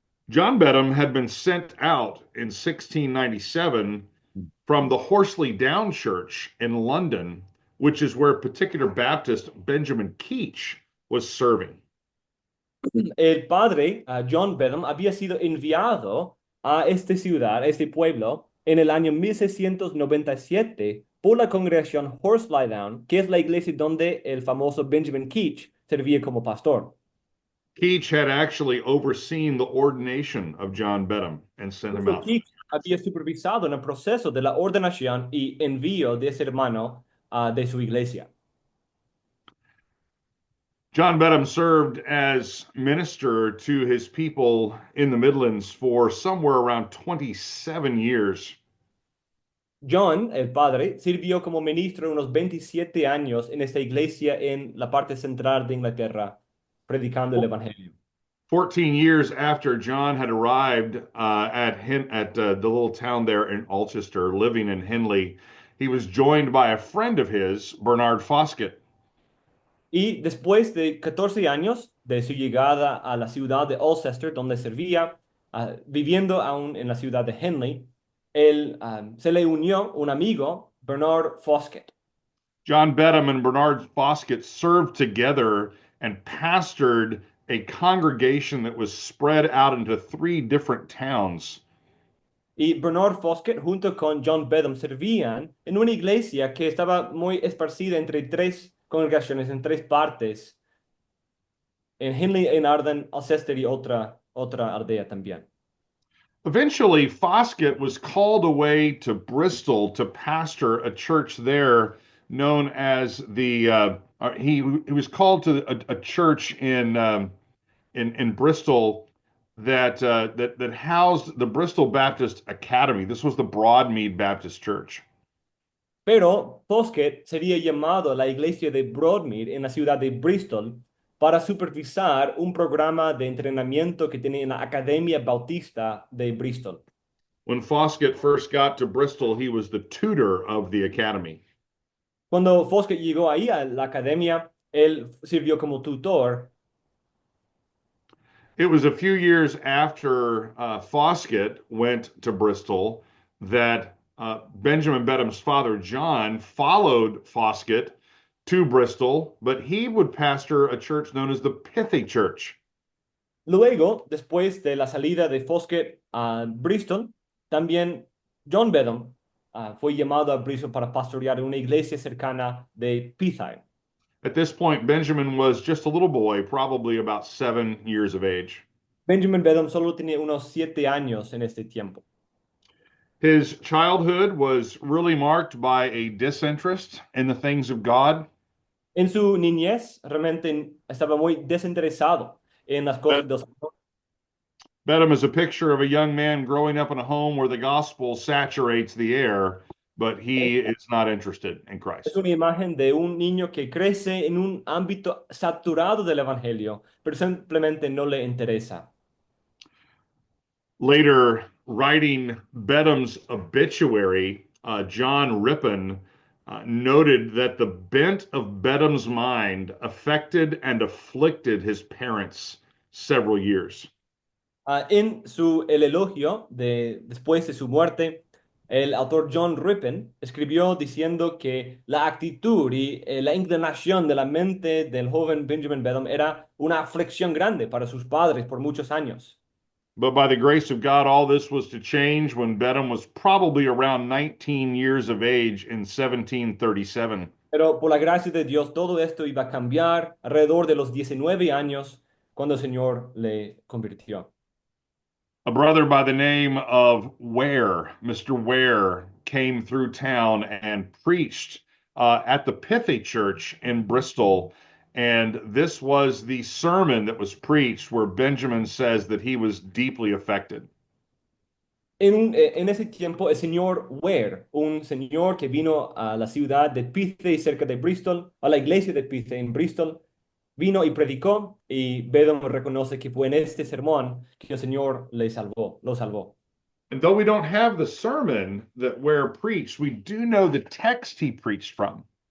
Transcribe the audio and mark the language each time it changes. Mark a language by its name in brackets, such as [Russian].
[English] John Bedham had been sent out in 1697 from the Horsley Down Church in London, which is where particular Baptist Benjamin Keach was serving. [Spanish] El padre, John Bedham, había sido enviado a esta ciudad, a este pueblo, en el año 1697 por la congregación Horsley Down, que es la iglesia donde el famoso Benjamin Keach servía como pastor. [English] Keach had actually overseen the ordination of John Bedham and sent him out. [Spanish] Keach había supervisado en el proceso de la ordenación y envío de ese hermano de su iglesia. [English] John Bedham served as minister to his people in the Midlands for somewhere around 27 years. [Spanish] John, el padre, sirvió como ministro unos 27 años en esta iglesia en la parte central de Inglaterra, predicando el evangelio. [English] 14 years after John had arrived at the little town there in Alchester, living in Henley, he was joined by a friend of his, Bernard Foskett. [Spanish] Y después de 14 años de su llegada a la ciudad de Alcester, donde servía, viviendo aún en la ciudad de Henley, se le unió un amigo, Bernard Foskett. [English] John Bedham and Bernard Foskett served together and pastored a congregation that was spread out into 3 different towns. [Spanish] Y Bernard Foskett junto con John Bedham servían en una iglesia que estaba muy esparcida entre 3 congregaciones, en 3 partes, en Henley, en Arden, Alcester y otra aldea también. [English] Eventually, Foskett was called away to Bristol to pastor a church there known as he was called to a church in Bristol that housed the Bristol Baptist Academy. This was the Broadmead Baptist Church. [Spanish] Pero Foskett sería llamado a la iglesia de Broadmead en la ciudad de Bristol para supervisar un programa de entrenamiento que tenía en la Academia Bautista de Bristol. [English] When Foskett first got to Bristol, he was the tutor of the academy. [Spanish] Cuando Foskett llegó ahí a la academia, él sirvió como tutor. [English] It was a few years after Foskett went to Bristol that Benjamin Bedham's father, John, followed Foskett to Bristol, but he would pastor a church known as the Pithy Church. [Spanish] Luego, después de la salida de Foskett a Bristol, también John Bedham fue llamado a Bristol para pastorear una iglesia cercana de Pethine. [English] At this point, Benjamin was just a little boy, probably about 7 years of age. [Spanish] Benjamin Bedham solo tenía unos 7 años en este tiempo. [English] His childhood was really marked by a disinterest in the things of God. [Spanish] En su niñez realmente estaba muy desinteresado en las cosas de Dios. [English] Bedham is a picture of a young man growing up in a home where the gospel saturates the air, but he is not interested in [Spanish] Es [English] Christ. [Spanish] una imagen de un niño que crece en un ámbito saturado del evangelio, pero simplemente no le interesa. [English] Later, writing Bedham's obituary, John Rippon noted that the bent of Bedham's mind affected and afflicted his parents several years. [Spanish] En el elogio después de su muerte, el autor John Rippon escribió diciendo que la actitud y la inclinación de la mente del joven Benjamin Bedham era una aflicción grande para sus padres por muchos años. [English] But by the grace of God, all this was to change when Bedham was probably around 19 years of age in 1737. [Spanish] Pero por la gracia de Dios, todo esto iba a cambiar alrededor de los 19 años cuando el Señor le convirtió. [English] A brother by the name of Ware, Mr. Ware, came through town and preached at the Pithy Church in Bristol. And this was the sermon that was preached where Benjamin says that he was deeply affected. [Spanish] En ese tiempo, el señor Ware, un señor que vino a la ciudad de Pithay, cerca de Bristol, a la iglesia de Pithay en Bristol, vino y predicó, y Bedham reconoce que fue en este sermón que el Señor lo salvó. [English] And though we don't have the sermon that Ware preached, we do know the text he preached from.